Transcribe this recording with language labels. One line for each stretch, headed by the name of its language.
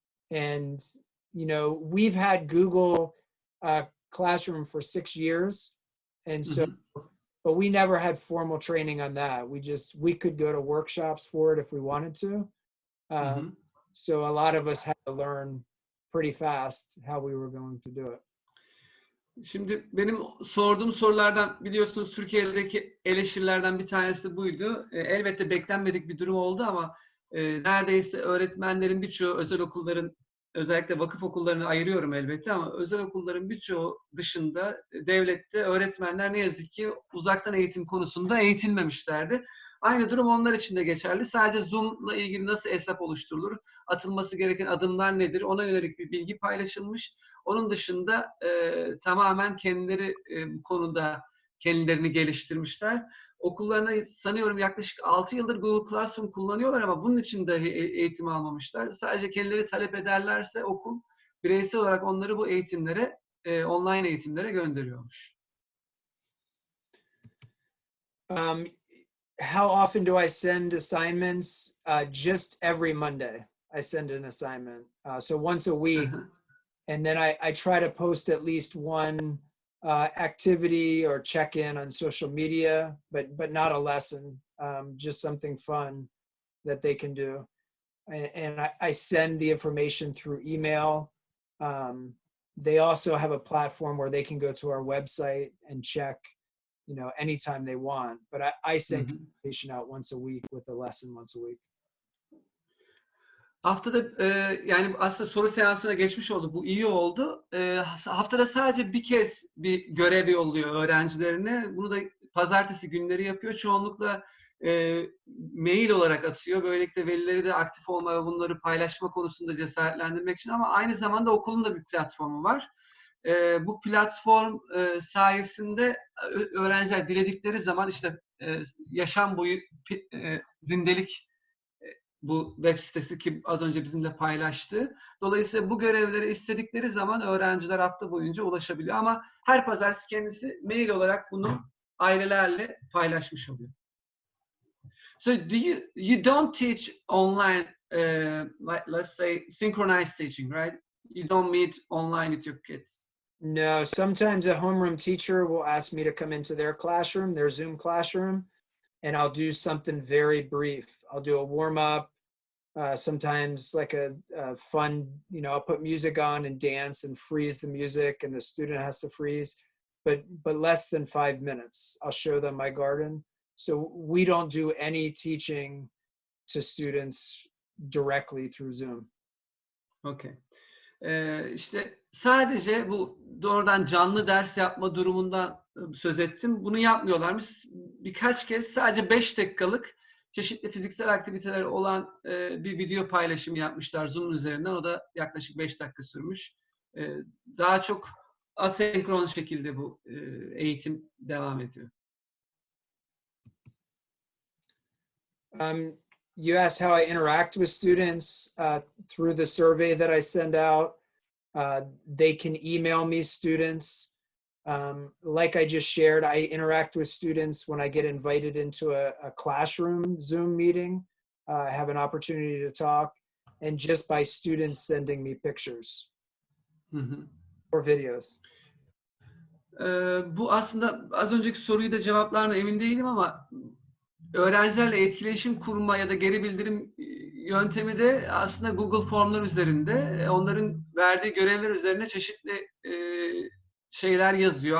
English: And, you know, we've had Google Classroom for 6 years. And Hı so, hı. but we never had formal training on that. We could go to workshops for it if we wanted to. Hı Uh, hı. so a lot of us had to learn pretty fast how we were going to do it.
Turkish: Şimdi benim sorduğum sorulardan biliyorsunuz Türkiye'deki eleştirilerden bir tanesi buydu. Elbette beklenmedik bir durum oldu ama neredeyse öğretmenlerin birçoğu özel okulların özellikle vakıf okullarını ayırıyorum elbette ama özel okulların birçoğu dışında devlette öğretmenler ne yazık ki uzaktan eğitim konusunda eğitilmemişlerdi. Aynı durum onlar için de geçerli. Sadece Zoom'la ilgili nasıl hesap oluşturulur, atılması gereken adımlar nedir ona yönelik bir bilgi paylaşılmış. Onun dışında tamamen kendileri bu konuda kendilerini geliştirmişler. Okullarına sanıyorum yaklaşık 6 yıldır Google Classroom kullanıyorlar ama bunun için dahi eğitim almamışlar. Sadece kendileri talep ederlerse okul bireysel olarak onları bu eğitimlere, online eğitimlere gönderiyormuş.
English: How often do I send assignments? Just every Monday, I send an assignment. So once a week. And then I try to post at least one activity or check-in on social media, but not a lesson, just something fun that they can do. And I send the information through email. They also have a platform where they can go to our website and check, you know, anytime they want. But I send communication out once a week with a lesson once a week.
Turkish: Haftada yani aslında soru seansına geçmiş oldu. Bu iyi oldu. Haftada sadece bir kez bir görev yolluyor öğrencilerine. Bunu da pazartesi günleri yapıyor. Çoğunlukla mail olarak atıyor. Böylelikle velileri de aktif olmaya, bunları paylaşma konusunda cesaretlendirmek için. Ama aynı zamanda okulun da bir platformu var. Bu platform sayesinde öğrenciler diledikleri zaman işte yaşam boyu zindelik bu web sitesi ki az önce bizimle paylaştı. Dolayısıyla bu görevlere istedikleri zaman öğrenciler hafta boyunca ulaşabiliyor. Ama her pazartesi kendisi mail olarak bunu ailelerle paylaşmış oluyor.
English: So you don't teach online, like let's say synchronized teaching, right? You don't meet online with your kids. No, sometimes a homeroom teacher will ask me to come into their classroom, their Zoom classroom, and I'll do something very brief. I'll do a warm up, sometimes like a fun, you know, I'll put music on and dance and freeze the music and the student has to freeze, but less than 5 minutes. I'll show them my garden. So we don't do any teaching to students directly through Zoom. Okay.
Turkish: İşte sadece bu doğrudan canlı ders yapma durumundan söz ettim. Bunu yapmıyorlarmış. Birkaç kez sadece 5 dakikalık çeşitli fiziksel aktiviteler olan bir video paylaşımı yapmışlar Zoom üzerinden. O da yaklaşık 5 dakika sürmüş. Daha çok asenkron şekilde bu eğitim devam ediyor.
English: You asked how I interact with students through the survey that I send out. They can email me, students. Like I just shared, I interact with students when I get invited into a classroom Zoom meeting. I have an opportunity to talk, and just by students sending me pictures or videos.
Turkish: Bu aslında az önceki soruyu da cevaplarına emin değilim ama öğrencilerle etkileşim kurma ya da geri bildirim yöntemi de aslında Google Formlar üzerinde. Onların verdiği görevler üzerine çeşitli şeyler yazıyor.